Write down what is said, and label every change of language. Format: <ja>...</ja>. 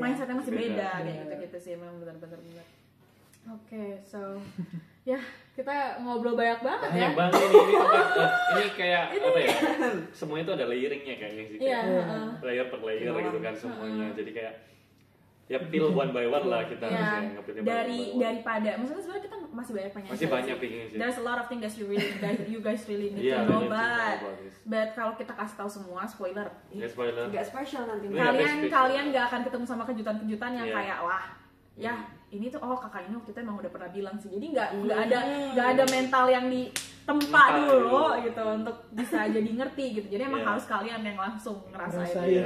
<id>mindsetnya masih beda kayak gitu sih, memang benar-benar. Oke, so kita ngobrol banyak banget ya. Banget ini kayak apa ya? Semuanya itu ada layering-nya kayaknya sih. Layer per layer gitu kan semuanya. Jadi kayak</id> <en>peel one by one</en> <id>lah kita harus daripada maksudnya sebenarnya kita masih banyak pengen sih.</id> <en>There's a lot of things that you guys really need to know, but</en> <id>kalau kita kasih tahu semua spoiler. Nggak spesial nanti. Kalian nggak akan ketemu sama kejutan-kejutan yang kayak ini tuh kakak ini waktu itu emang udah pernah bilang sih, jadi nggak ada mental yang ditempa dulu gitu untuk bisa jadi ngerti gitu, jadi emang harus kalian yang langsung ngerasain.</id>